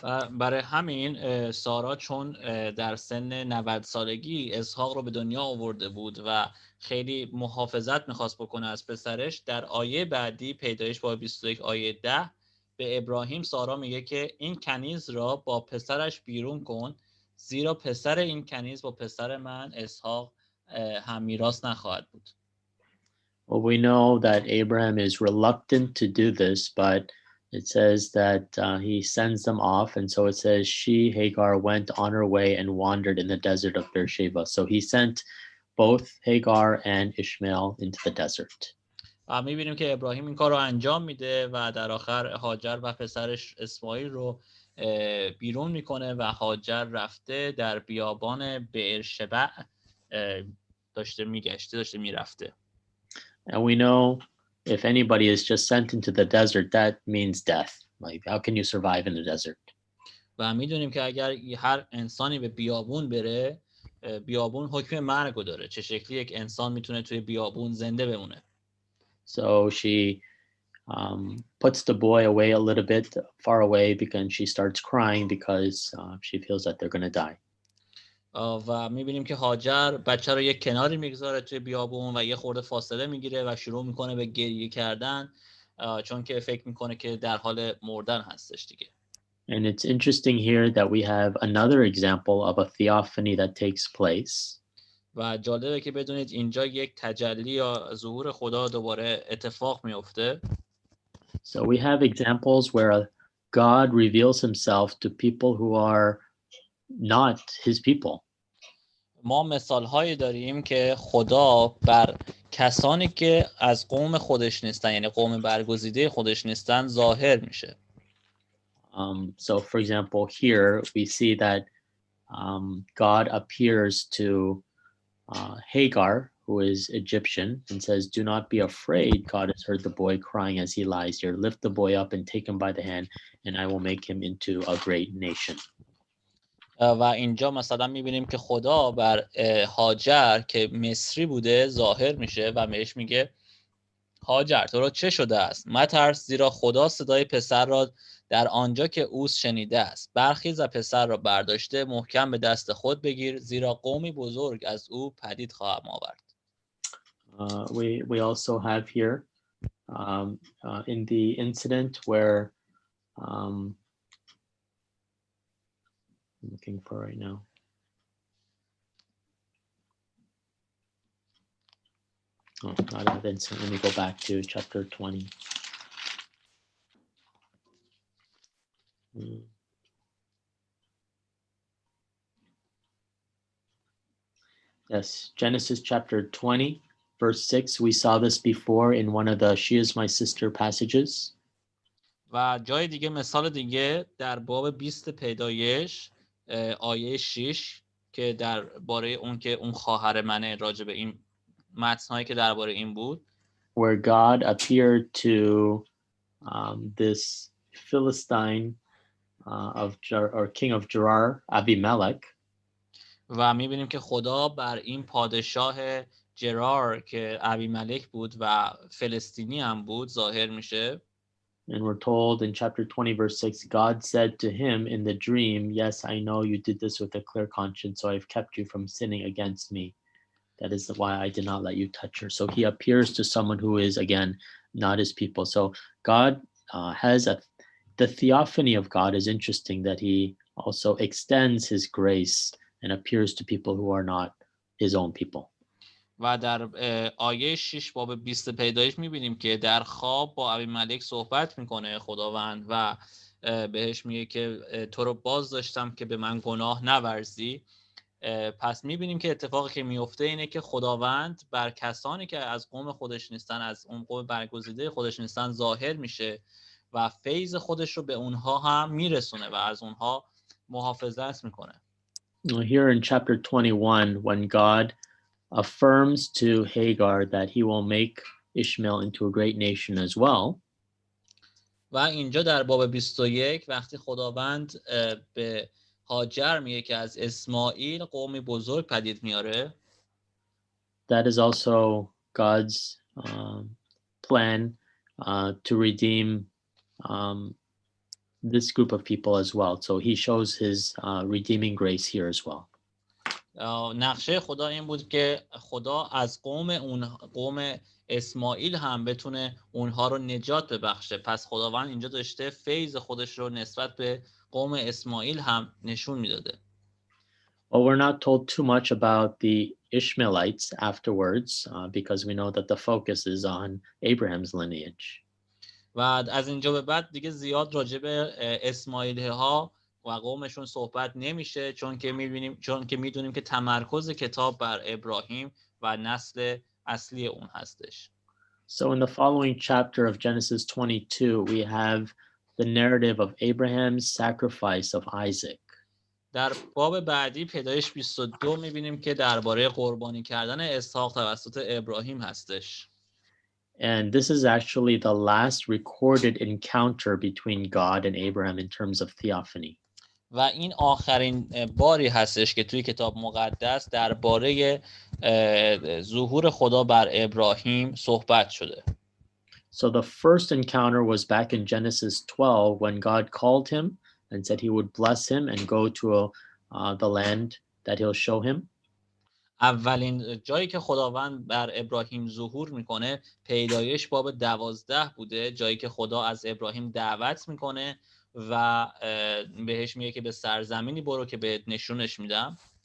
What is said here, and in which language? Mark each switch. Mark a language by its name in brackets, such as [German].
[Persian] برای همین سارا چون در سن 90 سالگی اسحاق رو به دنیا آورده بود و خیلی محافظت میخواست بکنه از پسرش، در آیه بعدی پیدایش باب 21 آیه 10 به ابراهیم سارا میگه که این کنیز را با پسرش بیرون کن، زیرا پسر این کنیز با پسر من اسحاق هم میراث نخواهد بود. [English] Well, we know that Abraham is reluctant to do this, but it says that he sends them off. And so it says, she, Hagar, went on her way and wandered in the desert of Beersheba. So he sent both Hagar and Ishmael into the desert. [Persian] میبینیم که ابراهیم این کار رو انجام میده و در آخر هاجر و پسرش اسماعیل رو بیرون میکنه و هاجر رفته در بیابان بئرشبع داشته میرفته. [English] And we know if anybody is just sent into the desert, that means death. Like, how can you survive in the desert? [Persian] و میدونیم که اگر هر انسانی به بیابون بره، بیابون حکم مرگ رو داره. چه شکلی یک انسان میتونه توی بیابون زنده بمونه؟ [English] So she puts the boy away a little bit far away because she starts crying because she feels that they're going to die. [Persian] و میبینیم که هاجر بچه رو یک کناری میگذاره توی بیابون و یه خورده فاصله میگیره و شروع میکنه به گریه کردن، چون که فکر میکنه که در حال مردن هستش دیگه. [English] And it's interesting here that we have another example of a theophany that takes place. [Persian] و جالبه که بدونید اینجا یک تجلی یا ظهور خدا دوباره اتفاق میفته. [English] So we have examples where God reveals himself to people who are not his people. [Persian] ما مثالهایی داریم که خدا بر کسانی که از قوم خودش نیستن، یعنی قوم برگزیده خودش نیستن، ظاهر میشه. [English] So for example, here we see that God appears to Hagar, who is Egyptian, and says, do not be afraid. God has heard the boy crying as he lies here. Lift the boy up and take him by the hand, and I will make him into a great nation. [Persian] و اینجا مثلا میبینیم که خدا بر هاجر که مصری بوده ظاهر میشه و بهش میگه هاجر تو را چه شده است؟ مترس، زیرا خدا صدای پسر را در آنجا که اوست شنیده است. برخیز و پسر را برداشته محکم به دست خود بگیر، زیرا قومی بزرگ از او پدید خواهم آورد. [English] We also have here in the incident where I'm looking for right now. Oh, not that incident. Let me go back to chapter 20. Yes, Genesis chapter 20, verse 6. We saw this before in one of the She is my sister passages. [Persian] و جای دیگه مثال دیگه در باب 20 پیدایش آیه 6 که درباره اون که اون خواهر منه، راجع به این متنایی که درباره این بود. [English] Where God appeared to this Philistine or king of Gerar, Abimelech. [Persian] و میبینیم که خدا بر این پادشاه جرار که ابیملک بود و فلسطینی هم بود ظاهر میشه. [English] And we're told in chapter 20, verse 6, God said to him in the dream, yes, I know you did this with a clear conscience, so I've kept you from sinning against me. That is why I did not let you touch her. So he appears to someone who is, again, not his people. So God the theophany of God is interesting, that he also extends his grace and appears to people who are not his own people. [Persian] و در آیه 6 باب 20 پیدایش میبینیم که در خواب با ابیملک صحبت میکنه خداوند و بهش میگه که تو رو باز داشتم که به من گناه نورزی. پس میبینیم که اتفاقی که میفته اینه که خداوند بر کسانی که از قوم خودش نیستن، از اون قوم برگزیده خودش نیستن ظاهر میشه و فیض خودش رو به اونها هم میرسونه و از اونها محافظت میکنه. [English] Here in chapter 21, when God affirms to Hagar that he will make Ishmael into a great nation as well, [Persian] و اینجا در باب 21 وقتی خداوند به هاجر میگه که از اسماعیل قومی بزرگ پدید میاره، [English] that is also God's plan to redeem this group of people as well. So he shows his redeeming grace here as well. [Persian] نقشه خدا این بود که خدا از قوم اسماعیل هم بتونه اونها رو نجات ببخشه. پس خداوند اینجا داشته فیض خودش رو نسبت به قوم اسماعیل هم نشون میداده. [English] Well, we're not told too much about the Ishmaelites afterwards because we know that the focus is on Abraham's lineage. [Persian] و از اینجا به بعد دیگه زیاد راجع به اسماعیلی ها و قومشون صحبت نمیشه، چون که میدونیم که تمرکز کتاب بر ابراهیم و نسل اصلی اون هستش. [English] So in the following chapter of Genesis 22, we have the narrative of Abraham's sacrifice of Isaac. [Persian] در باب بعدی پیدایش 22 میبینیم که درباره قربانی کردن اسحاق توسط ابراهیم هستش. [English] And this is actually the last recorded encounter between God and Abraham in terms of theophany. [Persian] و این آخرین باری هستش که توی کتاب مقدس درباره ظهور خدا بر ابراهیم صحبت شده. [English] So the first encounter was back in Genesis 12 when God called him and said he would bless him and go to the land that he'll show him. [Persian] اولین جایی که خداوند بر ابراهیم ظهور میکنه پیدایش باب 12 بوده، جایی که خدا از ابراهیم دعوت میکنه و بهش میگه که به سرزمینی برو که بهت نشونش میدم.